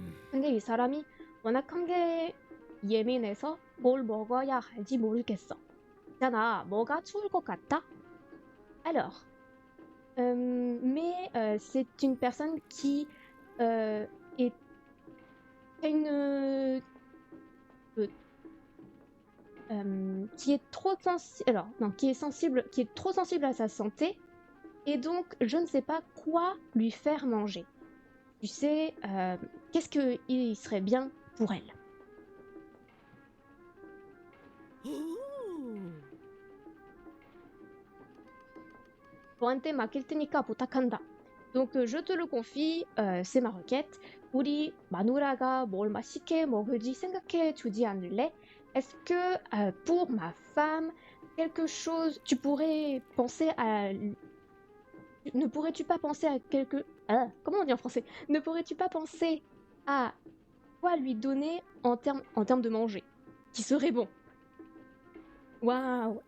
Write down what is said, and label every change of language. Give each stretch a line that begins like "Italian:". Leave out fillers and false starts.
Korean: 근데 이 사람이 워낙 한게 예민해서 뭘 먹어야 할지 모르겠어. 있잖아, 뭐가 추울 것 같아?
French: Alors, mais c'est une personne qui est une qui est trop sensible, alors non, qui est trop sensible à sa santé, et donc je ne sais pas quoi lui faire manger. Tu sais, qu'est-ce qu'il serait bien pour elle?
Korean: 너한테 맡길 테니까 부탁한다.
French: Donc je te le confie, c'est ma requête.
Korean: 우리 마누라가 뭘 맛있게 먹을지 생각해 주지 않을래?
French: Est-ce que pour ma femme, quelque chose, tu pourrais penser à... Ne pourrais-tu pas penser à quelque... comment on dit en français? Ne pourrais-tu pas penser à quoi lui donner en termes de manger, qui serait bon? Waouh!